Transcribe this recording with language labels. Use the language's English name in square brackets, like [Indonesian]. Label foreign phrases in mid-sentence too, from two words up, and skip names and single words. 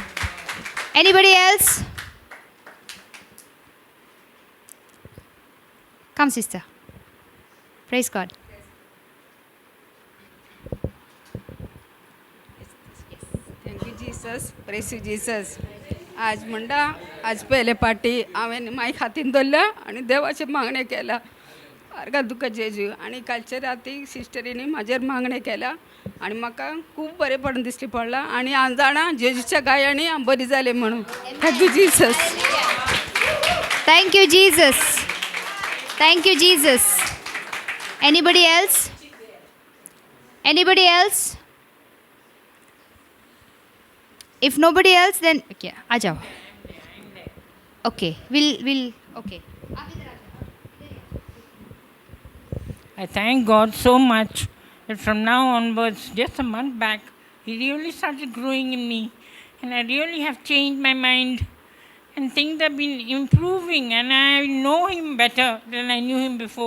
[English] Anybody else? Come, sister. Praise God. Thank you Jesus praise you Jesus [Konkani] आज म्हणटा आज पयले पाटी हांवें माय हातीन दवरल्या आनी देवाचे मागणें केला आर्गा तुका जेजू आनी कालचे राती सिस्टरीनी म्हाजेर मागणें केला आनी म्हाका खूब बरेंपण दिश्टी पडलां आनी हांव जाणा जेजूच्या गायांनी हांव बरी जालें म्हणून [English] Thank you Jesus Thank you, Jesus. Thank you, Jesus. Anybody else? Anybody else? If nobody else, then okay, [Hindi] आ जाओ. [English] Okay, we'll okay. I thank God so much that from now onwards, just a month back, He really started growing in me, and I really have changed my mind, and things have been improving, and I know Him better than I knew Him before.